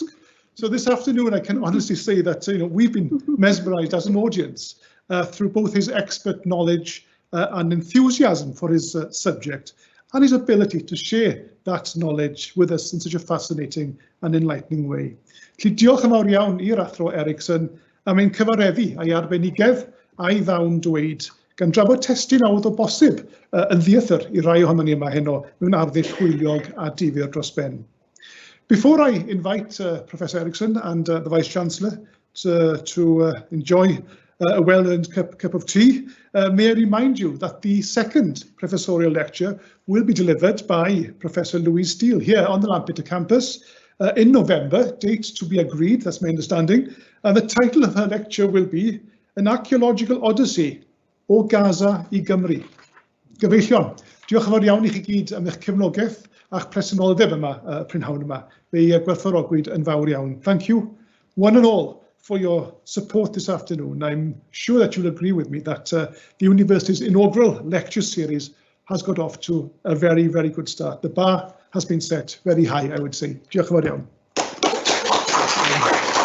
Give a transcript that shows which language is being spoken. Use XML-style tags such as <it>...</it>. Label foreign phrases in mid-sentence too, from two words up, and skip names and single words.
<en>So this afternoon, I can honestly say that we've been mesmerised as an audience through both his expert knowledge and enthusiasm for his subject, and his ability to share that knowledge with us in such a fascinating and enlightening way.</en> <cy>Felly diolch yn fawr iawn i'r Athro Erickson, a mae'n cyfareddu a'i arbenigedd a'i ddawn dweud, gan drafod testun awdd o bosib yn ddiethyr i rai ohonon ni yma heno mewn arddull hwyliog a difyr dros ben.</cy> <en>Before I invite Professor Erickson and the Vice-Chancellor to enjoy a well-earned cup of tea, may I remind you that the second professorial lecture will be delivered by Professor Louise Steele here on the Lampeter campus in November, date to be agreed, that's my understanding, and the title of her lecture will be An Archaeological Odyssey</en> <cy>o Gaza I Gymru. Gyfeillion, diolch yn fawr iawn I chi gyd am eich cefnogaeth a'ch presenoldeb yma, prynhawn yma. Fe'i gwerthfawrogwyd yn fawr iawn.</cy> <en>Thank you, one and all, for your support this afternoon. I'm sure that you'll agree with me that the university's inaugural lecture series has got off to a very, very good start. The bar has been set very high, I would say.</en> <cy>Diolch yn fawr iawn.</cy>